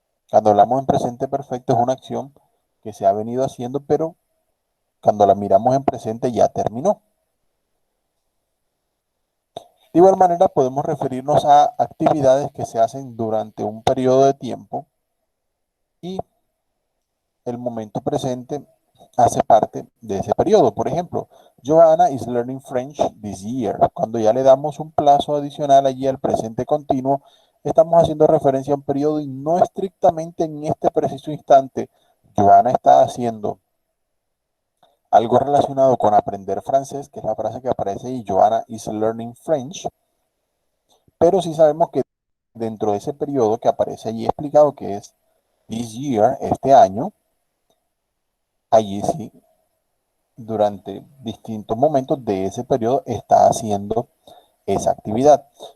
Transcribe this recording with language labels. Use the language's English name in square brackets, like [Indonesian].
[Spanish] Cuando hablamos en presente perfecto es una acción que se ha venido haciendo, pero cuando la miramos en presente ya terminó. De igual manera podemos referirnos a actividades que se hacen durante un periodo de tiempo y el momento presente hace parte de ese periodo. Por ejemplo, [English] Joanna is learning French this year. [Spanish] Cuando ya le damos un plazo adicional allí al presente continuo, estamos haciendo referencia a un periodo y no estrictamente en este preciso instante. Joanna está haciendo algo relacionado con aprender francés, que es la frase que aparece ahí, [English] Joanna is learning French, [Spanish] pero sí sabemos que dentro de ese periodo que aparece allí explicado que es [English] this year, [Spanish] este año, allí sí durante distintos momentos de ese periodo está haciendo esa actividad.